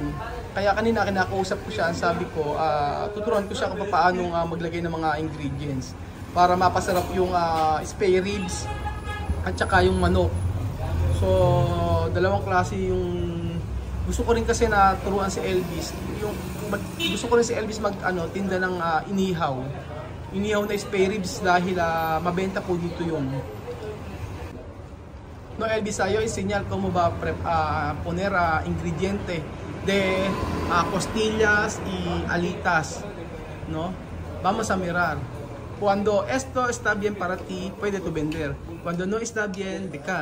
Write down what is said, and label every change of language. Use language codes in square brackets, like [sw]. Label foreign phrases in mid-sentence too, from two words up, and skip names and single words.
[tl] Kaya kanina kinakausap ko siya, sabi ko, tuturuan ko siya kung paano maglagay ng mga ingredients para mapasarap yung [en] spare ribs [tl] at saka yung manok. So, dalawang klase yung gusto ko rin kasi na turuan si Elvis. Gusto ko rin si Elvis tinda ng inihaw na [en] spare ribs [tl] dahil mabenta po dito yun. [es] no Elvis, yo enseñar cómo va a poner ingrediente de costillas y alitas, ¿no? Vamos a mirar. Cuando esto está bien para ti, puede tú vender. Cuando no está bien, dejar.